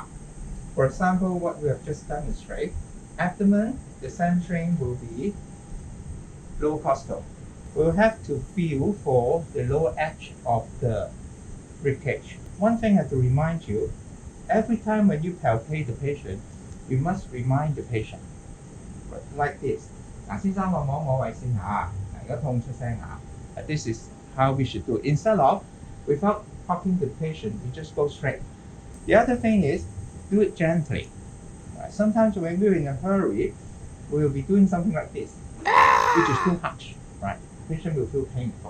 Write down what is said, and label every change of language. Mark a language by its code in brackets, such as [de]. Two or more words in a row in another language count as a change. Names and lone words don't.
[en] For example, what we have just demonstrated, abdomen, the centering will be low costal. We'll have to feel for the lower edge of the ribcage. One thing I have to remind you, every time when you palpate the patient, you must remind the patient. Like this. [yue] 先生我摸摸位先嚇，如果痛出聲嚇。 [en] This is how we should do it. Instead of, without talking to the patient, we just go straight. The other thing is, do it gently. Right? Sometimes when we're in a hurry, we'll be doing something like this, which is too harsh, right? The patient will feel painful.